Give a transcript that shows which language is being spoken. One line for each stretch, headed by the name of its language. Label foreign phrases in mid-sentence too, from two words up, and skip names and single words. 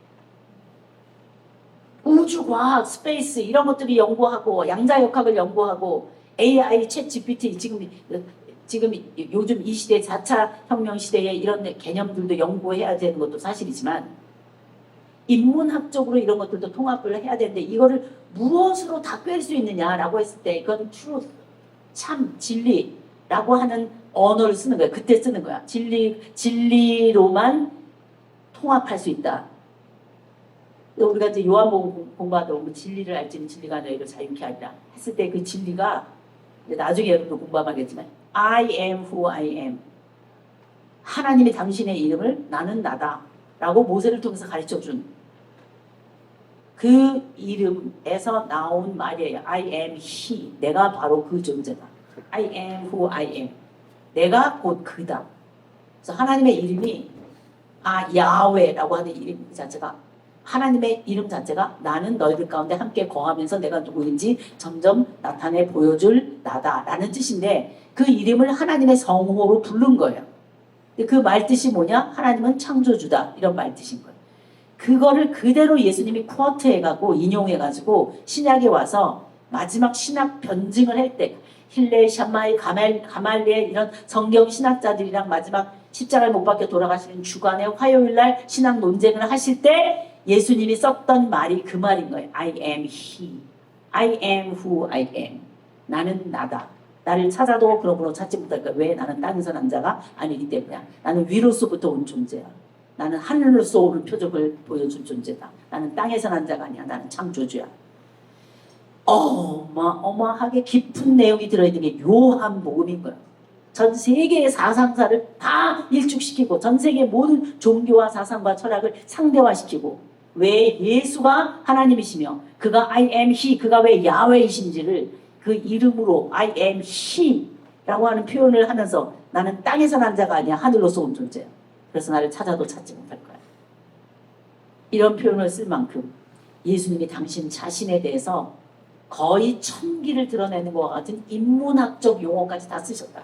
Korean: 우주과학, 스페이스 이런 것들이 연구하고 양자역학을 연구하고 AI, 챗 GPT 지금 요즘 이 시대 4차 혁명 시대에 이런 개념들도 연구해야 되는 것도 사실이지만 인문학적으로 이런 것들도 통합을 해야 되는데 이거를 무엇으로 다 꿰을 수 있느냐라고 했을 때 이건 truth, 참, 진리라고 하는 언어를 쓰는 거야. 그때 쓰는 거야. 진리로만 통합할 수 있다. 우리가 이제 요한복음 공부하다 보면 진리를 알지는 진리가 너희를 자유케 하리라 했을 때 그 진리가 나중에 여러분도 공부하겠지만
English: I am who I am.
Korean: 하나님이 당신의 이름을 나는 나다 라고 모세를 통해서 가르쳐준 그 이름에서 나온 말이에요.
English: I am he.
Korean: 내가 바로 그 존재다.
English: I am who I am.
Korean: 내가 곧 그다. 그래서 하나님의 이름이 야훼라고 하는 이름 자체가 하나님의 이름 자체가 나는 너희들 가운데 함께 거하면서 내가 누구인지 점점 나타내 보여줄 나다라는 뜻인데 그 이름을 하나님의 성호로 부른 거예요. 그 말뜻이 뭐냐? 하나님은 창조주다. 이런 말뜻인 거예요. 그거를 그대로 예수님이 쿼트해가고 인용해가지고 신약에 와서 마지막 신학 변증을 할 때 힐레, 샴마이, 가말리엘 이런 성경 신학자들이랑 마지막 십자가에 못 박혀 돌아가시는 주간에 화요일날 신학 논쟁을 하실 때 예수님이 썼던 말이 그 말인 거예요.
English: I am he. I am who I am.
Korean: 나는 나다. 나를 찾아도 그러므로 찾지 못할까. 왜? 나는 땅에서 난 자가 아니기 때문이야. 나는 위로서부터 온 존재야. 나는 하늘로서 오는 표적을 보여준 존재다. 나는 땅에서 난 자가 아니야. 나는 창조주야. 어마어마하게 깊은 내용이 들어있는 게 요한복음인 거야. 전 세계의 사상사를 다 일축시키고 전 세계의 모든 종교와 사상과 철학을 상대화시키고 왜 예수가 하나님이시며 그가
English: I am he,
Korean: 그가 왜 야훼이신지를 그 이름으로
English: I am he
Korean: 라고 하는 표현을 하면서 나는 땅에서 난 자가 아니야. 하늘로서 온 존재야. 그래서 나를 찾아도 찾지 못할 거야. 이런 표현을 쓸 만큼 예수님이 당신 자신에 대해서 거의 천기를 드러내는 것과 같은 인문학적 용어까지 다 쓰셨다.